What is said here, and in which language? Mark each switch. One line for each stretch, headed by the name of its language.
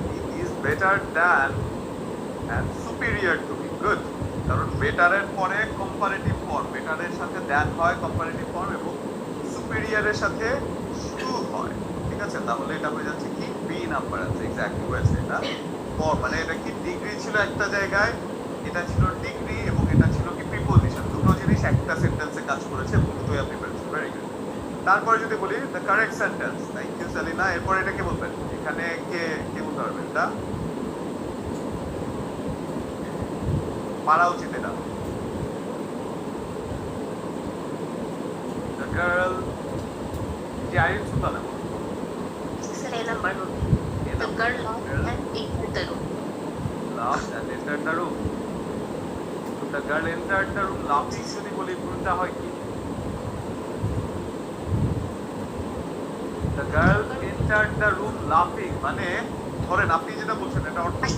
English: He is better than and superior to me. Good.
Bangla: কারণ বেটারের পরে comparative form, বেটারের সাথে than হয় কম্পারেটিভ ফর্ম এবং সুপিরিয়রের সাথে টু হয়। ঠিক আছে, তাহলে এটা হয়ে যাচ্ছে কি বি নাম্বার আছে। এক্স্যাক্টলি হয়েছে এটা। মানে এটা কি ডিগ্রি ছিল একটা জায়গায়, এটা ছিল ডিগ্রি এবং এটা ছিল কি প্রিপোজিশন। দুটো জিনিস একটা সেন্টেন্সে কাজ করেছে, দুটোই আপনি পেরেছেন। Very good. তারপরে যদি বলি
English: the correct sentence, thank you
Bangla: Selina. এরপর এটা কি বলবেন? এখানে কে বলতে পারবেন? এটা পারা উচিত। এটা দ্য গার্ল, যে আইন সুলতানা স্যার এ নাম্বার হবে।
English: The girl laughed and entered the room. laughed and entered the room. The girl entered the room laughing
Bangla: যদি বলি কোনটা হয় কি?
English: The girl entered the room laughing,
Bangla: মানে ধরেন আপনি যেটা বলছেন এটা অর্থ